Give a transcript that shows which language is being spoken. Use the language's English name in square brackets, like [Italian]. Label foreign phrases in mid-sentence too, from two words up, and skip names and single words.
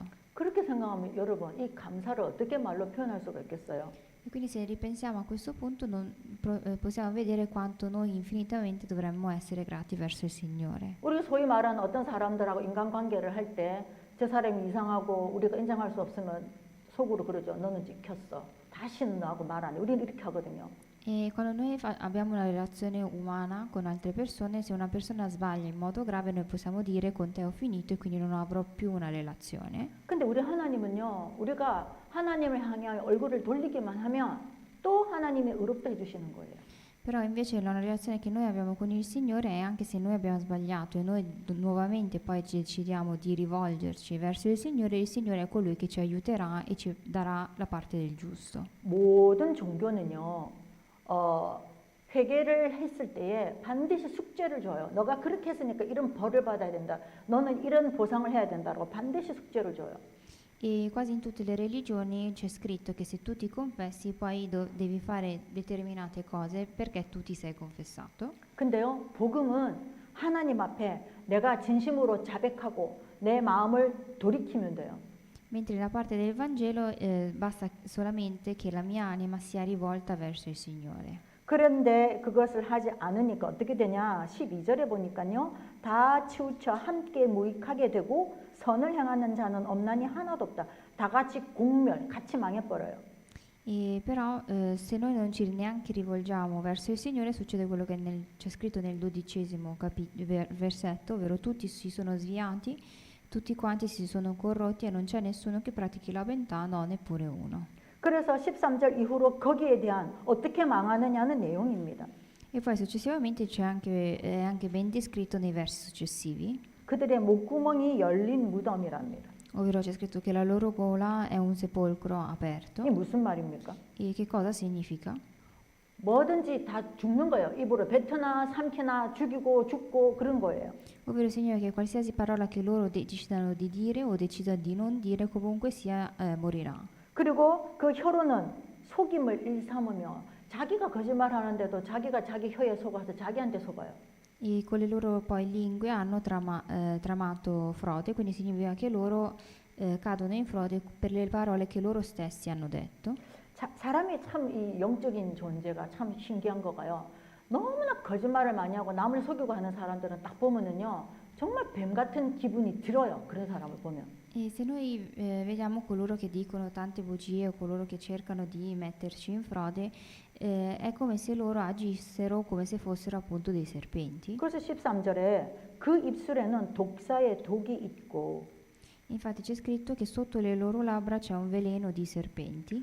[Korean] 그렇게 생각하면 여러분 이 감사를 어떻게 말로 표현할 수가 있겠어요? [Italian] E quindi se ripensiamo a questo punto possiamo vedere quanto noi infinitamente dovremmo essere grati verso il Signore. [Korean] 우리가 소위 말하는 어떤 사람들하고 인간관계를 할 때 저 사람이 이상하고 우리가 인정할 수 없으면 속으로 그러죠. 너는 찍혔어. 다시는 너하고 말 안 해. 우리는 이렇게 하거든요. [Italian] E quando noi abbiamo una relazione umana con altre persone, se una persona sbaglia in modo grave, noi possiamo dire con te ho finito e quindi non avrò più una relazione. [Korean] 근데 우리 하나님은요. 우리가 하나님을 향해 얼굴을 돌리기만 하면 또 하나님이 의롭다 해주시는 거예요. [Italian] Però invece la relazione che noi abbiamo con il Signore è anche se noi abbiamo sbagliato e noi nuovamente poi ci decidiamo di rivolgerci verso il Signore è colui che ci aiuterà e ci darà la parte del giusto. [Korean] 모든 종교는요. 회개를 했을 때에 반드시 숙제를 줘요. 너가 그렇게 했으니까 이런 벌을 받아야 된다. 너는 이런 보상을 해야 된다라고 반드시 숙제를 줘요. [Italian] E quasi in tutte le religioni c'è scritto che se tu ti confessi poi devi fare determinate cose perché tu ti sei confessato. [Korean] 근데요, 복음은 하나님 앞에 내가 진심으로 자백하고 내 마음을 돌이키면 돼요. [Italian] Mentre la parte del Vangelo basta solamente che la mia anima sia rivolta verso il Signore. [Korean] 그런데 그것을 하지 않으니까 어떻게 되냐? 12절에 보니까요. 다 치우쳐 함께 무익하게 되고 선을 향하는 자는 없나니 하나도 없다. 다 같이 공멸, 같이 망해버려요. [Italian] E però se noi non ci neanche rivolgiamo verso il Signore succede quello che c'è scritto nel 12° versetto, ovvero tutti si sono sviati, tutti quanti si sono corrotti e non c'è nessuno che pratichi la bontà, no, neppure uno. [Korean] 그래서 13절 이후로 거기에 대한 어떻게 망하느냐는 내용입니다. [Italian] E poi successivamente è anche ben descritto nei versi successivi, [Korean] 그들의 목구멍이 열린 무덤이랍니다. [Italian] ovvero c'è scritto che la loro gola è un sepolcro [Korean] 이게 [Italian] aperto. [Korean] 무슨 말입니까? [Italian] E che cosa significa? [Korean] 뭐든지 다 죽는 거예요. 입으로 뱉거나 삼키나 죽이고 죽고 그런 거예요. [Italian] Ovvero significa che qualsiasi parola che loro decidano di dire o decidano di non dire, comunque sia, morirà. [Korean] 그리고 그 혀로는 속임을 일삼으며 자기가 거짓말하는데도 자기가 자기 혀에 속아서 자기한테 속아요. [Italian] E con le loro poi lingue hanno tramato frode, quindi significa che loro cadono in frode per le parole che loro stessi hanno detto. [Korean] 사람이 참 이 영적인 존재가 참 신기한 거가요. 너무나 거짓말을 많이 하고 남을 속이고 하는 사람들은 딱 보면은요. 정말 뱀 같은 기분이 들어요. 그런 사람을 보면. [Italian] E se noi vediamo coloro che dicono tante bugie o coloro che cercano di metterci in frode, è come se loro agissero come se fossero appunto dei serpenti. [Korean] 그래서 13절에 그 입술에는 독사의 독이 있고 [Italian] Infatti c'è scritto che sotto le loro labbra c'è un veleno di serpenti